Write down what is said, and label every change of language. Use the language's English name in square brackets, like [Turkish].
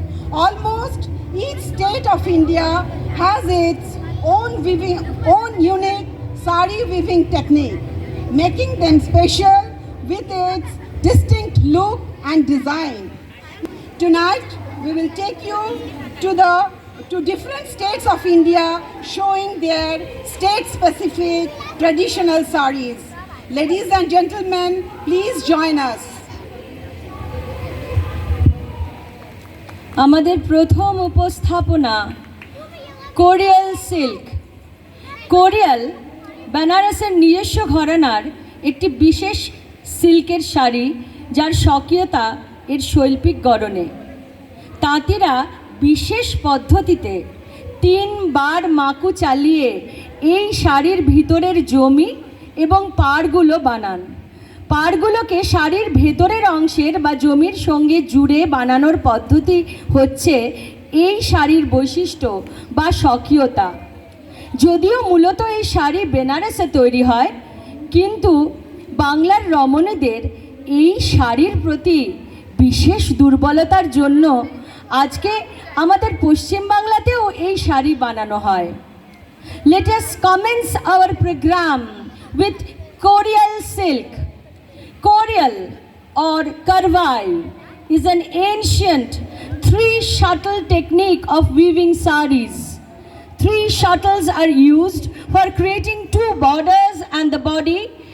[English] Almost each state of India has its own unique sari weaving technique, making them special with its distinct look and design. Tonight, we will take you to different states of India, showing their state-specific traditional saris. Ladies and gentlemen, please join us. [Bangla] আমাদের প্রথম উপস্থাপনা Korial silk. Korial বেনারসের নিজস্ব ঘরানার একটি বিশেষ সিল্কের শাড়ি, যার স্বকীয়তা এর শৈল্পিক গড়নে। তাঁতিরা বিশেষ পদ্ধতিতে 3 বার মাকু চালিয়ে এই শাড়ির ভিতরের জমি এবং পাড়গুলো বানান। পাড়গুলোকে শাড়ির ভেতরের অংশের বা জমির সঙ্গে জুড়ে বানানোর পদ্ধতি হচ্ছে এই শাড়ির বৈশিষ্ট্য বা স্বকীয়তা। যদিও মূলত এই শাড়ি বেনারসে তৈরি হয়, কিন্তু বাংলার রমণীদের এই শাড়ির প্রতি বিশেষ দুর্বলতার জন্য আজকে আমাদের পশ্চিম বাংলাতেও এই শাড়ি বানানো হয়। [English] Let us commence our program with Koreal silk. Koreal or Karwai is an ancient 3-shuttle technique of weaving saris. 3 shuttles are used for creating 2 borders and the body.